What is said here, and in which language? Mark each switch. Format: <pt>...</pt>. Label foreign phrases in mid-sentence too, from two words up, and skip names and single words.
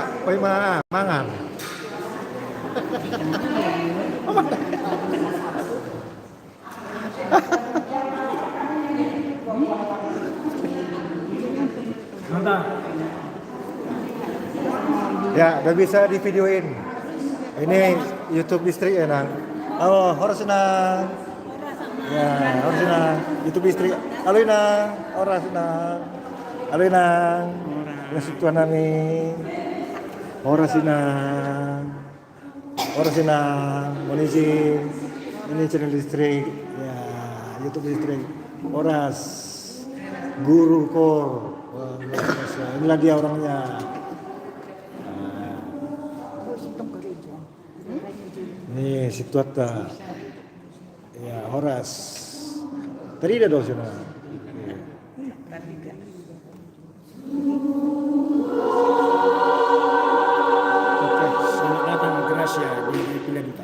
<bbc>Pai mangan.</bbc> <id>Ya, udah bisa di videoin. Ini YouTube distrik ya, Nang. Oh, harus Nang. Ya, harus Nang. YouTube distrik. Halo Nang, harus Nang. Halo Nang. Ya situan nami. Harus Nang. Harus Nang. Monisi. Ini channel distrik. Ya, YouTube distrik. Horas. Guru Kor. Wah, luar biasa. Inilah dia orangnya. Nih, si Tuata. Ya, Horas. Tadi ada dosen. Oke, selamat datang Gracia di Pilihan Duta.</id>